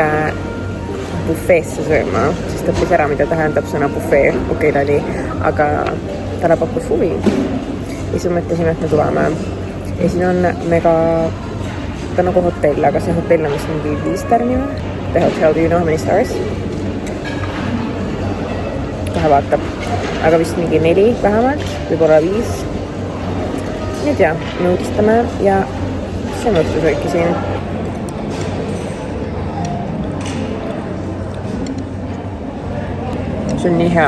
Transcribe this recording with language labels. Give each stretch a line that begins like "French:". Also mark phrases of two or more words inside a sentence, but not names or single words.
Estonian: bufeesse sööma, sest ta õppis ära, mida tähendab sõna bufee Okei-Lali, aga talle pakkus huvi. Ja siis mõtlesime, et me tuleme. Ja siin on mega, ta nagu hotell, aga see hotell on vist mingi 5 stärni või?
English: The hotel, do you know how many stars?
Estonian: Kohe vaatab. Aga vist mingi 4 vähemalt, võib-olla 5. Nüüd ja, me uudistame ja see on õhtusööki siin. See on nii hea.